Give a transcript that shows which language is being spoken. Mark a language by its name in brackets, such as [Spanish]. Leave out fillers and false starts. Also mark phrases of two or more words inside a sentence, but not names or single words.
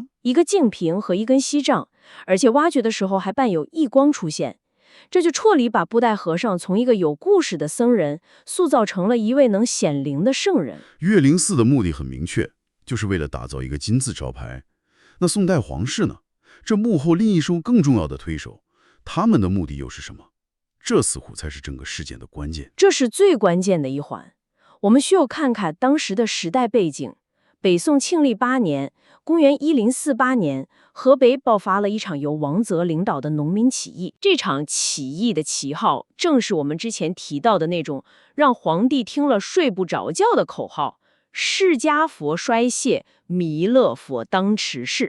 [Chinese] 一個净瓶和一根锡杖，而且挖掘的時候還伴有異光出現，這就徹底把布袋和尚從一個有故事的僧人塑造成了一位能顯靈的聖人。岳靈寺的目的很明確，就是為了打造一個金字招牌。那宋代皇室呢？這幕後另一手更重要的推手，他們的目的又是什麼？這似乎才是整個事件的關鍵。這是最關鍵的一環。我們需要看看當時的時代背景。北宋慶曆8年，公元1048年，河北爆發了一場由王澤領導的農民起義。這場起義的旗號，正是我們之前提到的那種讓皇帝聽了睡不着覺的口號：釋迦佛衰謝，彌勒佛當持世。